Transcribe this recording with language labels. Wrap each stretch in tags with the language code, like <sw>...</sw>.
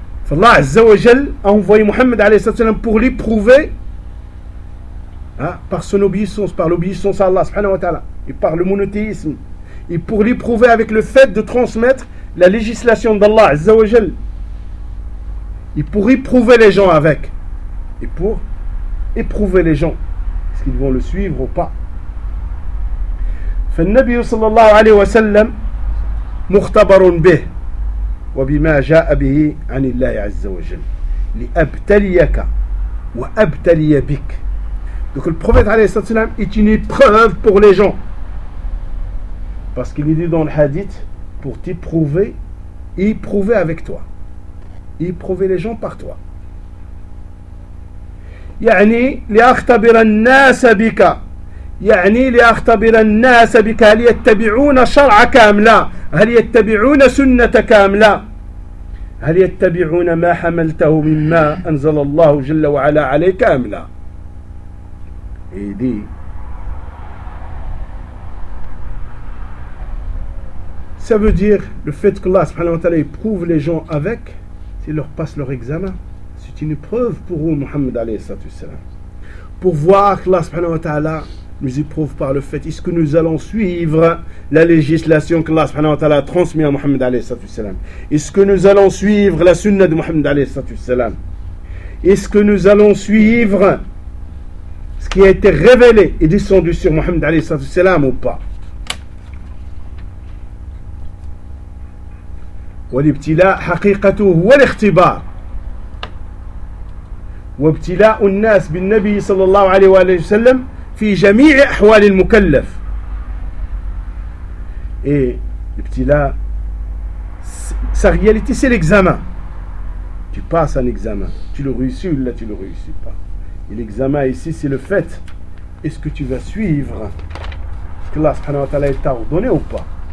<fr>Allah azza wa jal a envoyé Muhammad alayhi wa sallam pour l'éprouver, hein, par son obéissance, par l'obéissance à Allah subhanahu wa ta'ala et par le monothéisme, et pour l'éprouver avec le fait de transmettre la législation d'Allah azza wa jal, et pour éprouver les gens avec, et pour éprouver les gens est-ce qu'ils vont le suivre ou pas.</fr> <ar>فالنبي صلى الله عليه وسلم مختبر به وبما جاء به عن الله عز وجل لأبتليك وأبتلي بك.</ar> <fr>Donc le prophète عليه الصلاة والسلام est une épreuve pour les gens, parce qu'il est dit dans le hadith, pour t'éprouver et éprouver avec toi, éprouver les gens par toi.</fr> <ar>يعني لأختبر الناس بك, يعني لأختبر الناس بك, هل يتبعون شرع كاملا, هل يتبعون سنة كاملا, هل يتبعون ما حملته مما أنزل الله جل وعلا عليك كاملا.</ar> <fr>إيدي Ça veut dire le fait que Allah subhanahu wa ta'ala éprouve les gens avec, s'ils leur passent leur examen, c'est une épreuve pour eux, Muhammad alayhi salatu wassalam. Pour voir que Allah subhanahu wa ta'ala nous éprouve par le fait, est-ce que nous allons suivre la législation que Allah subhanahu wa ta'ala a transmise à Muhammad alayhi salatu wassalam? Est-ce que nous allons suivre la sunna de Muhammad alayhi salatu wassalam? Est-ce que nous allons suivre ce qui a été révélé et descendu sur Muhammad alayhi salatu wassalam ou pas?</fr> <ar>والابتلاء حقيقته هو الاختبار. وابتلاء الناس بالنبي صلى الله عليه وآله وسلم في جميع أحوال المكلف.</ar> <fr>الابتلاء sa réalité c'est l'examen. Tu passes un examen. Tu le réussis ou là tu le réussis pas. Et l'examen ici c'est le fait, est-ce que tu vas suivre ce que Allah subhanahu wa ta'ala t'a ordonné ou pas.</fr>